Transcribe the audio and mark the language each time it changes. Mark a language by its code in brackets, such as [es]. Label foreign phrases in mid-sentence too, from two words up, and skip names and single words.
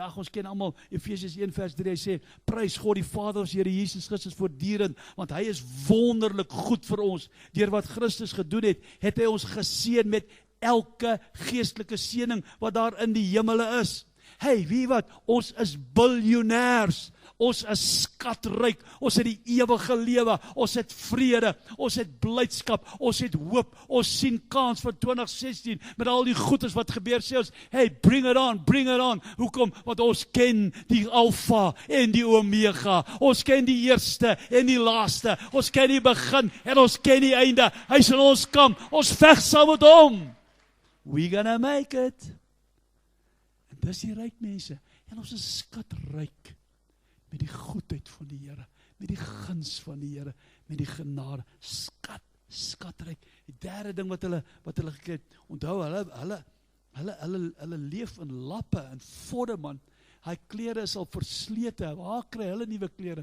[af] Ag, ons ken almal, Efesiërs 1 vers 3, hy sê, prys God die Vader, ons Here Jesus Christus voortdurend, want hy is wonderlik goed vir ons, deur wat Christus gedoen het hy ons geseën met elke geestelike seëning, wat daar in die hemele is. Hey, wie wat, ons is biljoenêrs, ons is skatryk, ons het die ewige lewe, ons het vrede, ons het blydskap, ons het hoop, ons sien kans vir 2016, met al die goedes wat gebeur, sê ons, hey, [en] bring it on, [af] hoekom? Want ons ken die Alpha en die Omega, ons ken die eerste en die laaste, ons ken die begin en ons ken die einde, hy is in ons kamp, ons veg saam met hom, [en] we gonna make it. [af] Dis die ryk mense, en ons is skatryk, met die goedheid van die Here, met die guns van die Here, met die genade, skatryk. Die derde ding wat hulle gekry het, onthou, hulle leef in lappe, en vodde, man, hy klere is al verslete, waar kry hulle nuwe klere,